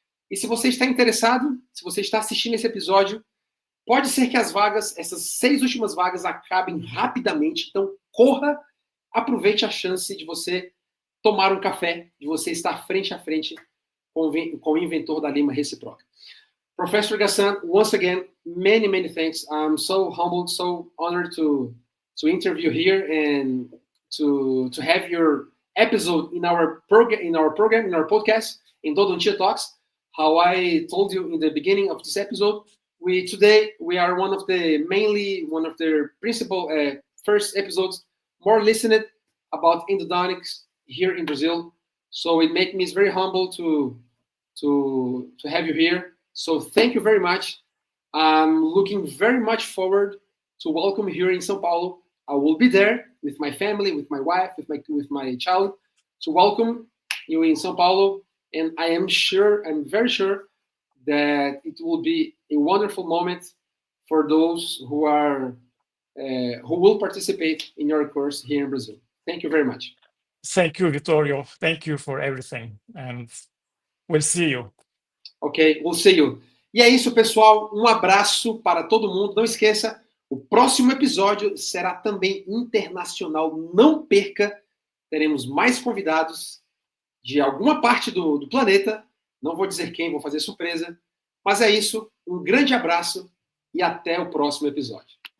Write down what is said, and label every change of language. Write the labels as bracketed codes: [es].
[pt] E se você está interessado, se você está assistindo esse episódio, pode ser que as vagas, essas 6 últimas vagas, acabem rapidamente. Então, corra, aproveite a chance de você tomar um café, de você estar frente a frente com o inventor da lima recíproca. [en] Professor Ghassan, once again, many thanks. I'm so humbled, so honored to interview here and to have your episode in our podcast, Endodontia Talks. How I told you in the beginning of this episode, today we are one of the principal first episodes more listened about endodontics here in Brazil. So it makes me very humble to have you here. So thank you very much. I'm looking very much forward to welcome you here in São Paulo. I will be there with my family, with my wife, with my child, to welcome you in São Paulo. And I'm very sure that it will be a wonderful moment for those who will participate in your course here in Brazil. Thank you very much. Thank you, Vittorio. Thank you for everything. And we'll see you. Ok, we'll see you. [pt] E é isso, pessoal. Um abraço para todo mundo. Não esqueça, o próximo episódio será também internacional. Não perca. Teremos mais convidados de alguma parte do planeta. Não vou dizer quem, vou fazer surpresa. Mas é isso. Um grande abraço e até o próximo episódio.